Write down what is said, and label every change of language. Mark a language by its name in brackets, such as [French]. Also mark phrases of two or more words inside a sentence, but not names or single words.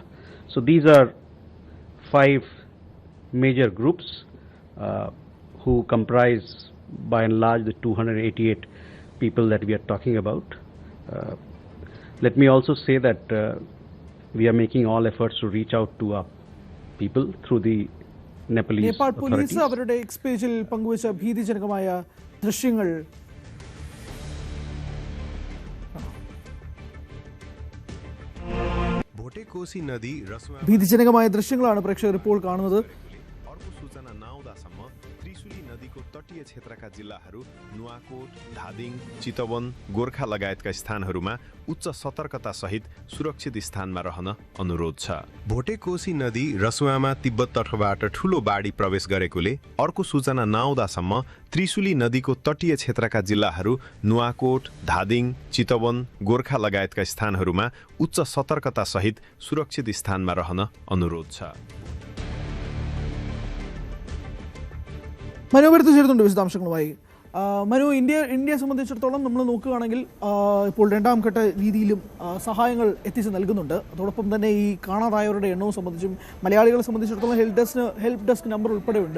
[English] So these are 5 major groups who comprise by and large the 288 people that we are talking about. Let me also say that we are making all efforts to reach out to our people through the Nepalese [Malayalam] നേപ്പാൾ പോലീസ് [English] authorities. [Malayalam] അവരുടെ എക്സ് പേജിൽ പങ്കുവച്ച ഭീതിജനകമായ ദൃശ്യങ്ങൾ ഭീതിജനകമായ ദൃശ്യങ്ങളാണ് പ്രേക്ഷകർ ഇപ്പോൾ കാണുന്നത്. [Nepali] त्रिशुली नदीको तटीय क्षेत्रका जिल्लाहरू नुवाकोट, धादिङ, चितवन, गोर्खा लगायतका स्थानहरूमा उच्च सतर्कता सहित सुरक्षित स्थानमा रहन अनुरोध छ। भोटेकोसी नदी रसुवामा तिब्बत तटबाट ठूलो बाढी प्रवेश गरेकोले अर्को सूचना नआउँदासम्म त्रिशुली नदीको तटीय क्षेत्रका जिल्लाहरू नुवाकोट, धादिङ, चितवन, गोर्खा लगायतका स्थानहरूमा उच्च सतर्कता सहित सुरक्षित स्थानमा रहन अनुरोध छ। [Malayalam] മനോവരത്ത് ചേരുന്നുണ്ട് വിശദാംശങ്ങളുമായി. മനു, ഇന്ത്യയെ സംബന്ധിച്ചിടത്തോളം നമ്മൾ നോക്കുകയാണെങ്കിൽ ഇപ്പോൾ 2ാം ഘട്ട രീതിയിലും സഹായങ്ങൾ എത്തിച്ച് നൽകുന്നുണ്ട്. അതോടൊപ്പം തന്നെ ഈ കാണാതായവരുടെ എണ്ണവും സംബന്ധിച്ചും മലയാളികളെ സംബന്ധിച്ചിടത്തോളം [English] help desk number [Malayalam] ഉൾപ്പെടെ ഉണ്ട്.